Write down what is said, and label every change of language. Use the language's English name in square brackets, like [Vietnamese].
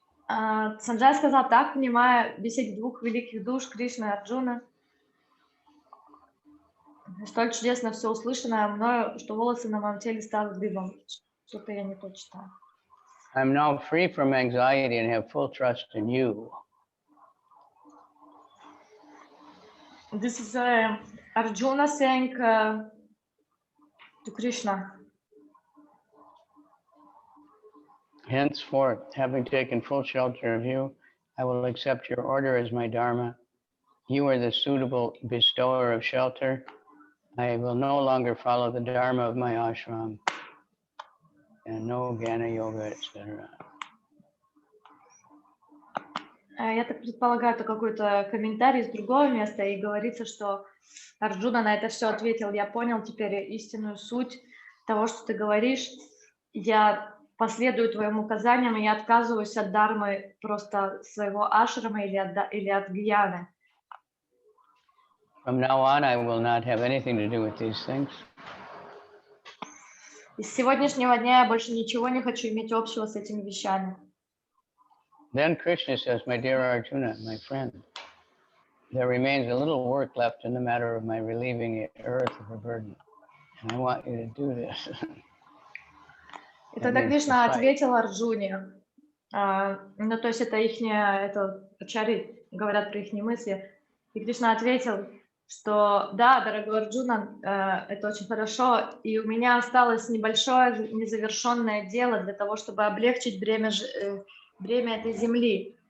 [Russian] Санджай сказал, так внимая беседе двух великих душ, Кришны и Арджуны, столь чудесно все услышанное мною, что волосы на моем теле стали дыбом. Что-то я не то читаю. [English] I'm now free from anxiety and have full trust in you. This is Arjuna saying to Krishna. Henceforth, having taken full shelter of you, I will accept your order as my dharma. You are the suitable bestower of shelter. I will no longer follow the dharma of my ashram and no Jnana Yoga, etc. [Russian] Я так предполагаю, это какой-то комментарий из другого места, и говорится, что Арджуна на это все ответил. Я понял теперь истинную суть того, что ты говоришь. Я последую твоим указаниям, и я отказываюсь от дharмы просто своего ашрама или от гьяны. [English] From now on, I will not have anything to do with these things. [Russian] И с сегодняшнего дня я больше ничего не хочу иметь общего с этими вещами. [English] Then Krishna says, my dear Arjuna, my friend, there remains a little work left in the matter of my relieving the earth of her burden. And I want you to do this. [Russian] И тогда Кришна ответил Арджуне, ну то есть это это ачари говорят про их мысли, и Кришна ответил, что да, дорогой Арджуна, это очень хорошо, и у меня осталось небольшое незавершенное дело для того, чтобы облегчить бремя этой земли.